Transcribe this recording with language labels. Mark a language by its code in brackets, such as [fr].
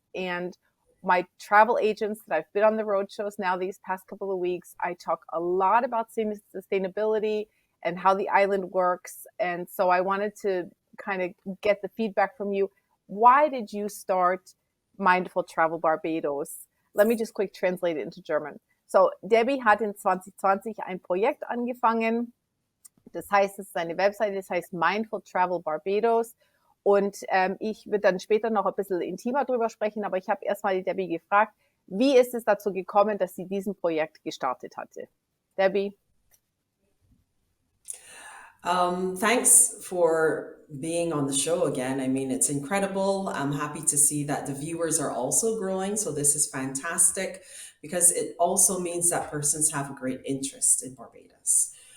[en] And my travel agents that I've been on the road shows now these past couple of weeks, I talk a lot about sustainability and how the island works. And so I wanted to kind of get the feedback from you. Why did you start Mindful Travel Barbados? Let me just quick translate it into German. [de] So Debbie hat in 2020 ein Projekt angefangen. Das heißt, es ist eine Webseite, das heißt Mindful Travel Barbados. Und ich würde dann später noch ein bisschen intimer drüber sprechen, aber ich habe erstmal die Debbie gefragt, wie ist es dazu gekommen, dass sie diesen Projekt gestartet hatte? [en] Debbie? Thanks for being on the show again. I mean, it's incredible. I'm happy to see that the viewers are also growing. So this is fantastic because it also means that persons have a great interest in Barbados.